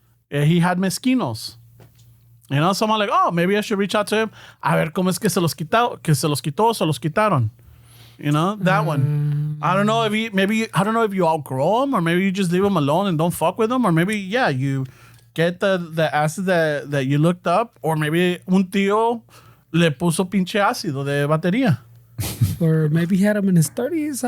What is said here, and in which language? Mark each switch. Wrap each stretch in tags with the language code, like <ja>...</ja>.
<en>He had mezquinos. So I'm like, oh, maybe I should reach out to him.</en> <es>A ver cómo es que se los quitó, se los quitaron.</es> <en>That one. I don't know if I don't know if you outgrow them or maybe you just leave them alone and don't fuck with them or maybe, you get the acid that you looked up or maybe</en> <es>un tío le puso pinche ácido de batería.</es> <en>Or maybe he had them in his 30s.</en>